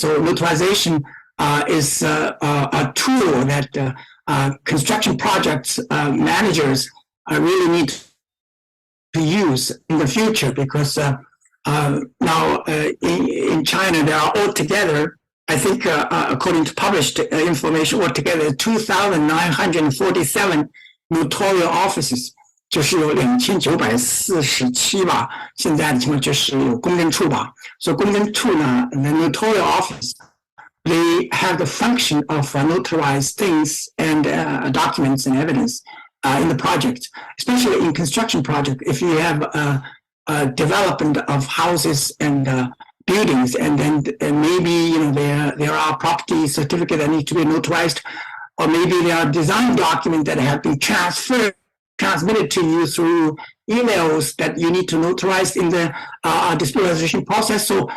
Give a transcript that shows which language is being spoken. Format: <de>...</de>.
<en>So notarization is a tool that construction projects managers really need to use in the future, because now in China there are altogether I think according to published information, altogether 2,947 notarial offices，</en> <zh>就是有2947吧。现在的情况就是有公证处吧。所以公证处呢</zh> <en>，the notarial office, they have the function of notarize things and documents and evidence in the project, especially in construction project. If you have a development of houses and buildings, and then maybe there are property certificates that need to be notarized, or maybe there are design documents that have been transmitted to you through emails that you need to notarize in the dispute resolution process.</en>